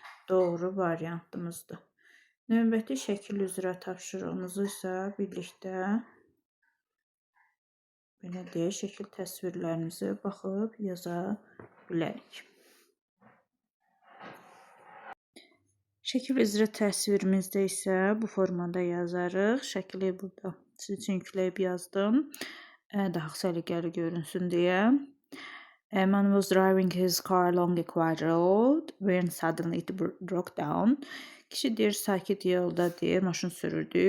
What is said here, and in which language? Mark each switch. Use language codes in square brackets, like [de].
[az] Doğru variantımızdır. Növbəti şəkil üzrə tapşırığımızı isə birlikdə belə deyək, şəkil təsvirlərimizi baxıb yaza bilərik. Şəkil üzrə təsvirimizdə isə bu formada yazarıq. Şəkili burada sizin üçün yükləyib yazdım. Daha səliqəli görünsün deyə. [en] A man was driving his car along a quiet road when suddenly it broke down. [az] Kişi deyir, sakit yolda deyir, maşın sürürdü.